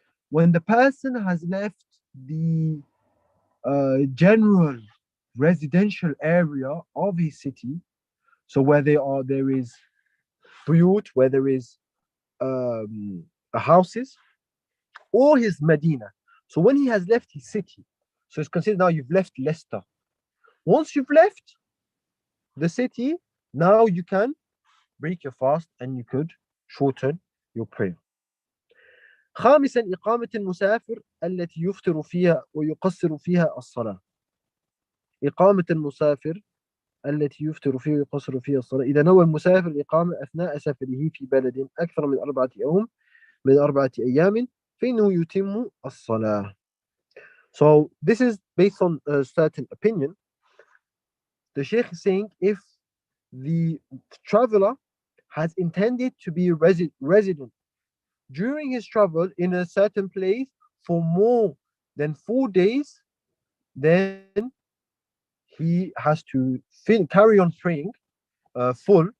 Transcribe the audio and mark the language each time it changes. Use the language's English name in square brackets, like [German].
[English] When the person has left the general residential area of his city, so where there is buyut, where there is houses, or his Medina. So when he has left his city So it's considered now you've left Leicester. Once you've left the city, now you can break your fast and you could shorten your prayer. [Arabic] خامسا إقامة المسافر التي يفطر فيها ويقصر فيها الصلاة. إقامة المسافر التي يفطر فيها ويقصر فيها الصلاة. إذا نوى المسافر الإقامة أثناء سفره في بلد أكثر من 4 أيام فإنه يتم الصلاة. [English] So this is based on a certain opinion. The Sheikh is saying if the traveler has intended to be resident during his travel in a certain place for more than 4 days, then he has to carry on praying full.